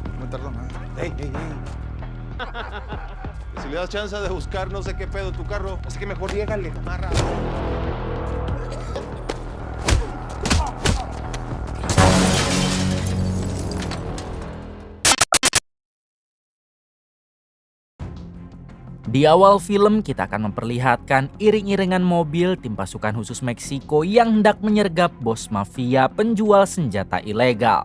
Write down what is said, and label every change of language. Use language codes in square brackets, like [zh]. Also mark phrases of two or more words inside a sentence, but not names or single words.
[es] tarda nada. Ey. Si le das chance de buscar no sé qué pedo en tu carro, así que mejor llégale. Amarra. [id] Di awal film kita akan memperlihatkan iring-iringan mobil tim pasukan khusus Meksiko yang hendak menyergap bos mafia penjual senjata ilegal.